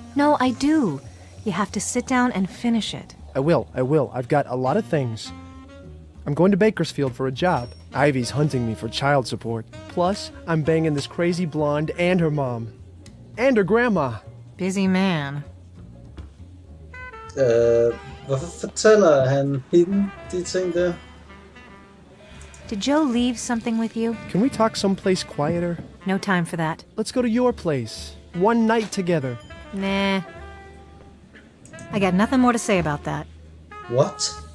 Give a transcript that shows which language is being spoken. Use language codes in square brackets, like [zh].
[en] No, I do. You have to sit down and finish it. I will. I've got a lot of things. I'm going to Bakersfield for a job. Ivy's hunting me for child support. Plus, I'm banging this crazy blonde and her mom. And her grandma. Busy man. [da] Hvorfor fortæller han hende de ting der? [en] Did Joe leave something with you? Can we talk someplace quieter? No time for that. Let's go to your place. One night together. Nah. I got nothing more to say about that. What?